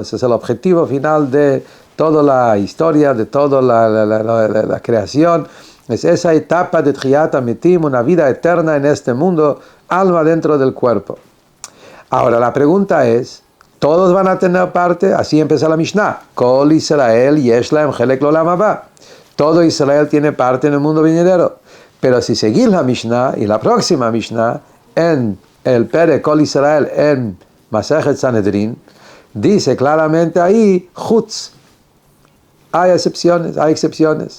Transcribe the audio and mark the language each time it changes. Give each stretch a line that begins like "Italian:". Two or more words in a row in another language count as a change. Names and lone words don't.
Spanish: Ese es el objetivo final de toda la historia, de toda la creación. Es esa etapa de
Hebrew: תחיית המתים,
Spanish: una vida eterna en este mundo, alma dentro del cuerpo. Ahora la pregunta es, ¿todos van a tener parte? Así empieza la Mishnah.
Hebrew: כל ישראל יש להם חלק לעולם הבא.
Spanish: Todo Israel tiene parte en el mundo venidero. Pero si seguís la Mishnah y la próxima Mishnah en el Perek Kol Israel en Masechet Sanedrin, dice claramente ahí, Chutz. Hay excepciones.